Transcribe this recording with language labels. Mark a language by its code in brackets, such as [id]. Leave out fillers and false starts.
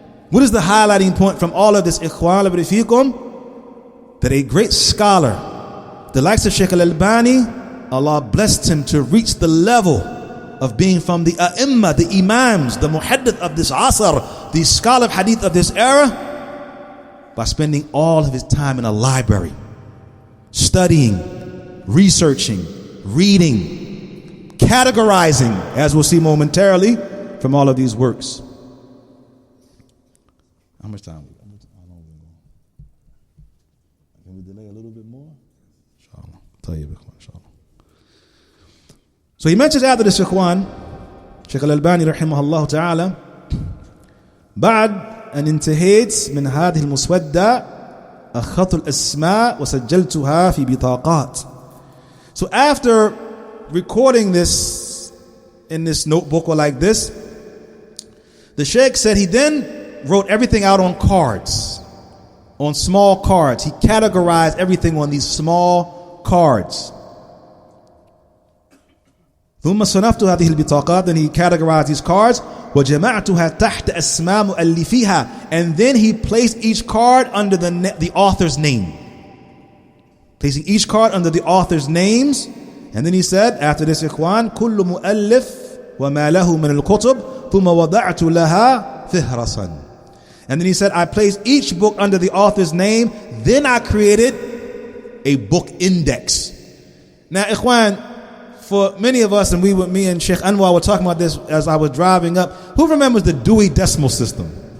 [en] What is the highlighting point from all of this, Ikhwan, that a great scholar, the likes of Shaykh Al-Albani, Allah blessed him to reach the level of being from the A'imma, the Imams, the Muhaddith of this Asr, the scholar of Hadith of this era, by spending all of his time in a library, studying, researching, reading, categorizing, as we'll see momentarily, from all of these works. How much time? Can we delay a little bit more? Inshallah. Inshallah. So he mentions after this, Ikhwan, Shaykh Al-Albani rahimahullah ta'ala, [ar] بعد أن انتهيت من هذه المسودة أخذت الأسماء وسجلتها في بطاقات. [en] So after recording this in this notebook or like this, the Shaykh said he then wrote everything out on cards, on small cards. He categorized everything on these small cards. [ar] ثم صنفت هذه البطاقات, [en] then he categorized these cards. [ar] وجمعتها تحت أسماء مؤلفيها, [en] and then he placed each card under the author's name, placing each card under the author's names. And then he said after this, [ar] إخوان كل مؤلف وما له من الكتب ثم وضعت لها فهرسا. [en] And then he said, I placed each book under the author's name, then I created a book index. Now, Ikhwan, for many of us, and me and Sheikh Anwar were talking about this as I was driving up, who remembers the Dewey Decimal System?